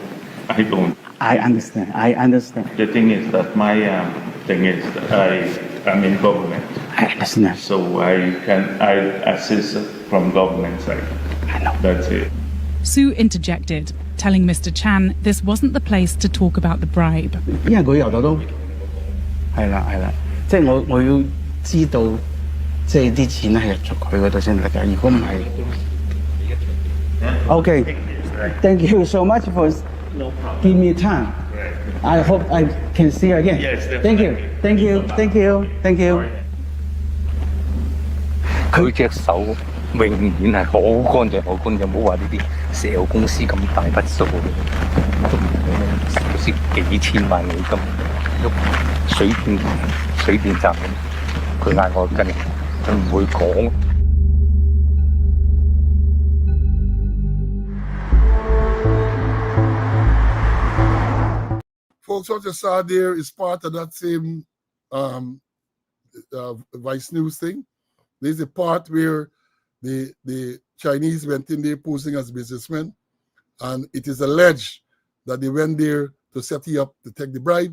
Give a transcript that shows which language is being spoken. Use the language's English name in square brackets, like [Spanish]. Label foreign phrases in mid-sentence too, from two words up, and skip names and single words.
[English] I understand. The thing is that my thing is that I'm in government. I understand. So I assist from government side. I know. That's it. Sue interjected, telling Mr. Chan this wasn't the place to talk about the bribe. [Cantonese] 因為佢由頭都係啦，即係我要知道，即係啲錢係入咗佢嗰度先得㗎。如果唔係 ， [English] Okay, thank you so much for giving me time. I hope I can see you again. Yes, thank you. definitely. [Cantonese] 佢隻手永遠係好乾淨，唔好話呢啲石油公司咁大筆數嘅，好似幾千萬美金，水電站咁，佢嗌我跟，佢唔會講。 [English] Folks, what you saw there is part of that same Vice News thing. There's a part where the Chinese went in there posing as businessmen, and it is alleged that they went there to set you up to take the bribe.